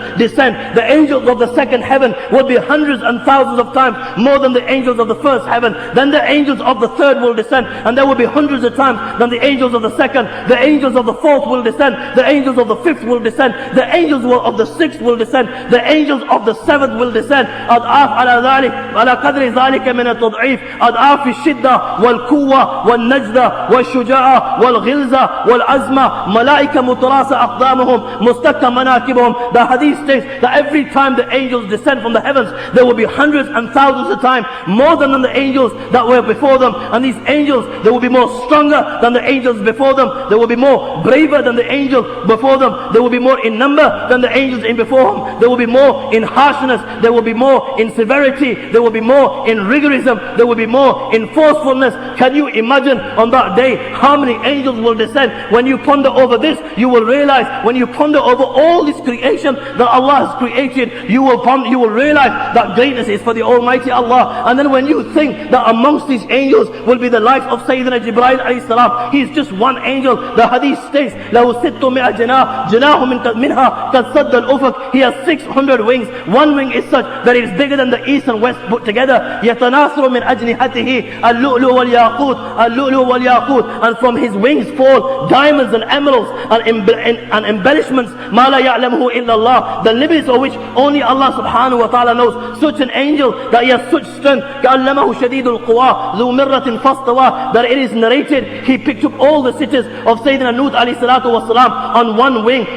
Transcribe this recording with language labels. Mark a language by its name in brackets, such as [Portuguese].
[English] The angels of the second heaven will be hundreds and thousands of times more than the angels of the first heaven. Then the angels of the third will descend, and there will be hundreds of times than the angels of the second. The angels of the fourth will descend. The angels of the fifth will descend. The angels of the sixth will descend. The angels of the seventh will descend. [Arabic] على ذلك على قدر ذلك من التضعيف أضعاف الشدة والقوة والنجدة والشجاعة والغلظة والعزمة ملائكة متراصة أقدامهم مستكة مناكبهم. [English] The hadith states that every time the angels descend from the heavens, there will be hundreds and thousands of times more than the angels that were before them. And these angels, they will be more stronger than the angels before them. They will be more braver than the angels before them. They will be more in number than the angels in before them. They will be more in harshness. They will be more in severity. There will be more in rigorism. There will be more in forcefulness. Can you imagine on that day how many angels will descend? When you ponder over this, you will realize, when you ponder over all this creation that Allah has created, you will realize that greatness is for the Almighty Allah. And then when you think that amongst these angels will be the life of Sayyidina Jibreel alayhi salam, he is just one angel. The hadith states, [Arabic] لَهُ سِتُّ مِئَ جَنَاحٍ جَنَاحٌ مِنْهَا قَدْ سَدَّ الْأُفُقِ. [English] He has 600 wings. One wing is such that it is bigger than the east and west put together. [Arabic] يَتَنَاثَرُ مِنْ أَجْنِحَتِهِ اللُّؤْلُؤُ وَالْيَاقُوتُ اللُّؤْلُؤُ وَالْيَاقُوتُ. [English] And from his wings fall diamonds and emeralds and embellishments [Arabic] مَا لَا يَعْلَمُهُ إِلَّا اللَّهُ. [English] The limits of which only Allah subhanahu wa ta'ala knows. Such an angel that he has such strength, [Arabic] كَأَلَّمَهُ شَدِيدُ الْقُوَى ذُو مِرَّةٍ فَاسْتَوَى, [English] that it is narrated he picked up all the cities of Sayyidina Nuh alayhi salatu wasalam on one wing.